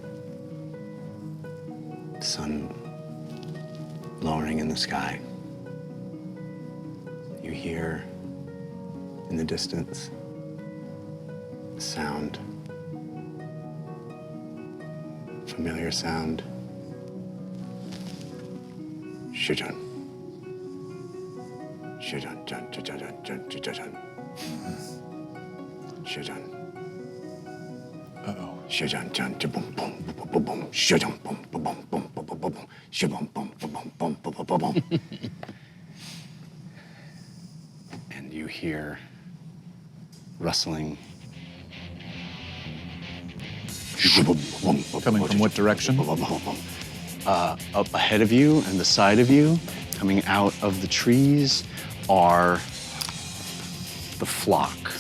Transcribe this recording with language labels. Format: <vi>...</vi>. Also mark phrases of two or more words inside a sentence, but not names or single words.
<en>The sun lowering in the sky. You hear in the distance a sound, familiar sound. Shujun. Shujun, jun, jun, jun, jun, jun, jun, jun. Shujun. Uh-oh. Shujun, jun, jun, boom, boom, boom, boom, boom. Shujun, boom, boom, boom, boom, boom, boom, boom. Shubum, boom, boom, boom, boom, boom, boom, boom. And you hear rustling Coming from what direction? Up ahead of you and the side of you, coming out of the trees, are the flock.</en>